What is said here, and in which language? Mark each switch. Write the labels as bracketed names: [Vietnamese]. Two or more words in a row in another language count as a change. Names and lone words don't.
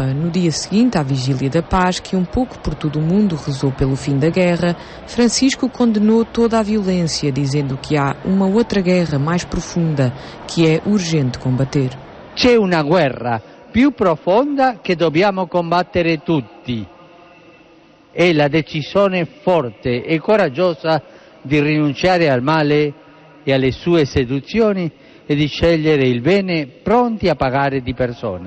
[Portuguese] No dia seguinte à Vigília da Paz, que um pouco por todo o mundo rezou pelo fim da guerra, Francisco condenou toda a violência, dizendo que há uma outra guerra mais profunda que é urgente combater. [Italian] C'è una guerra più profonda che dobbiamo combattere tutti. È la decisione forte e coraggiosa di rinunciare al male e alle sue seduzioni e di scegliere il bene, pronti a pagare di persona.